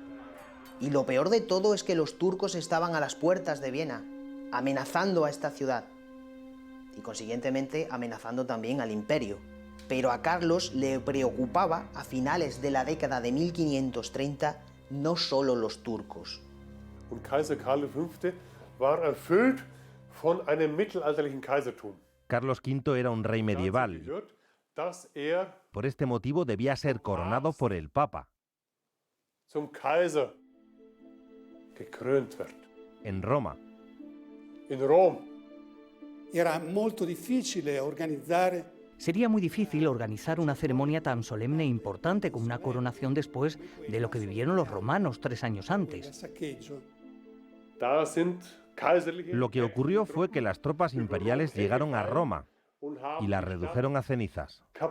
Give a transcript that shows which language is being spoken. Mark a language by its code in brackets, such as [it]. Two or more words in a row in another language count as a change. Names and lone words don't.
[es] Y lo peor de todo es que los turcos estaban a las puertas de Viena, amenazando a esta ciudad y consiguientemente amenazando también al imperio. Pero a Carlos le preocupaba, a finales de la década de 1530, no solo los turcos. [de] Und Kaiser Karl V. war erfüllt von einem mittelalterlichen Kaisertum. [es] Carlos V era un rey medieval. [de] Dass er [es] Por este motivo debía ser coronado por el Papa. [de] Zum Kaiser gekrönt wird. [es] En Roma. [de] In Rom. [it] Era molto difficile organizzare. [es] Sería muy difícil organizar una ceremonia tan solemne e importante como una coronación después de lo que vivieron los romanos 3 años antes. Lo que ocurrió fue que las tropas imperiales llegaron a Roma y la redujeron a cenizas.